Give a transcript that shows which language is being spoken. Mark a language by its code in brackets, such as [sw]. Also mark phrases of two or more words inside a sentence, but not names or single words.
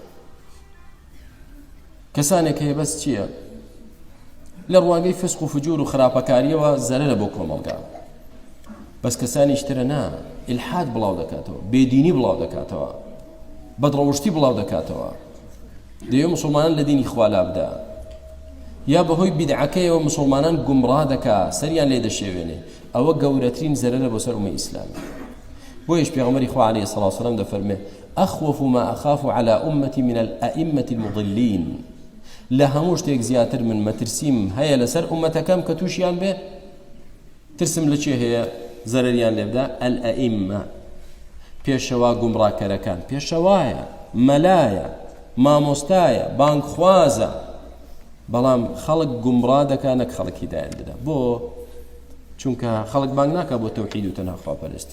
[ckb] کەسانێک هەیە بەس چییە لە ڕواگەی فسق و فجور و خراپەکاریەوە زەرەرە بۆ کۆمەڵگا بەس کەسانیش ترە نا ئیلحاد بڵاو دەکاتەوە بێدینی بڵاو دەکاتەوە بەدڕەوشتی بڵاو دەکاتەوە دەیە موسڵمانان لە دینی خوا لابدا یا بەهۆی بیدعەکەیەوە موسڵمانان گومڕا دەکا سەریان لێ دەشێوێنێ ئەوە گەورەترین زەرەرە بۆ سەر ئومەی ئیسلامی بۆیش پێغەمبەری خوا [ar] عەلەیهی الصلاة والسلام [ckb] دەفەرمێ [ar] أخوف ما أخاف على أمتي من الأئمة المضلين [ckb] لە هەموو شتێک زیاتر من مەترسیم هەیە لەسەر ئومەتەکەم کە تووشیان بێ ترسم لە چێ هەیە زەرەریان لێ بدا الأئمة پێشەوا گومڕاکەرەکان پێشەوایە مەلایە مامۆستایە بانگخوازە بەڵام خەڵک گومڕا دەکا نەک خەڵک هیدایەت دەدا بۆ چونکە خەڵک بانگ ناکا بۆ تەوحید و تەنها خواپەرستی